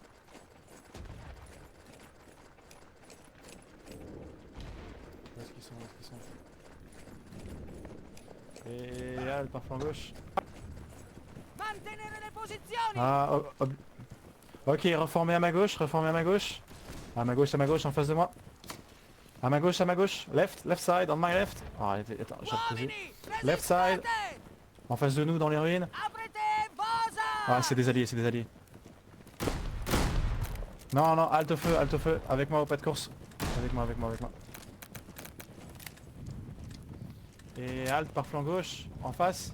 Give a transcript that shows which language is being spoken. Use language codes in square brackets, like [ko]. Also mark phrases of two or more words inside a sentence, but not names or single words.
[fr] Où est-ce qu'ils sont? Et halte par flanc gauche. [it] Mantenere le posizioni! [fr] Ah, ok, reformez à ma gauche, À ma gauche, en face de moi. À ma gauche, [en] left side, on my left. [fr] Oh, attends, j'ai reposé. [en] Left side. [fr] En face de nous, dans les ruines. Ah, c'est des alliés. Non, halte feu, avec moi au pas de course. Avec moi. Et halte par flanc gauche, en face.